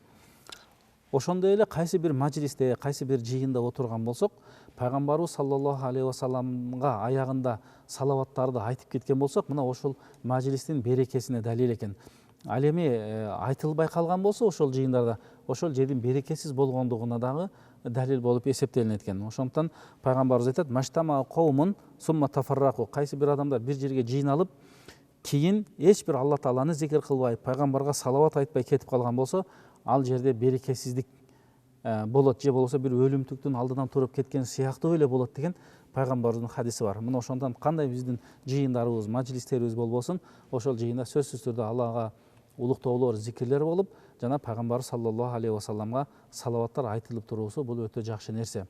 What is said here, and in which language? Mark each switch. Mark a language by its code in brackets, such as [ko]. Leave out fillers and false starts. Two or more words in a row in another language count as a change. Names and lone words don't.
[ky] Ошондой эле кайсы бир мажлисте, кайсы бир жыйында отурган болсок, пайгамбарыбыз [ar] صلى الله عليه وسلم [ky] аягында салаваттарды айтып кеткен болсок, мына ошол мажлистин берекесине далил экен. Ал эми айтылбай калган болсо ошол жыйындарда, ошол жердин берекесиз болгондугуна дагы далил болуп эсептелинет экен. Ошондуктан пайгамбарыбыз айтат: [ar] ما اجتمع قوم ثم تفرقوا. [ky] Кайсы бир адамдар бир жерге жыйналып, кийин эч бир Алла Тааланы зикир кылбай, пайгамбарга салават айтпай кетип калган болсо, ал жерде берекесиздик болот, же болбосо бир өлүмтүктүн алдынан туруп кеткен сыяктуу эле болот деген пайгамбарыбыздын хадиси бар. Мына ошондон кандай биздин жыйындарыбыз, мажлистерибиз болбосун, ошол жыйында сөзсүз түрдө Аллага улуктоолор, зикирлер болуп, жана пайгамбарыбыз [ar] صلى الله عليه وسلم [ky] салаваттар айтылып туруусу бул өтө жакшы нерсе.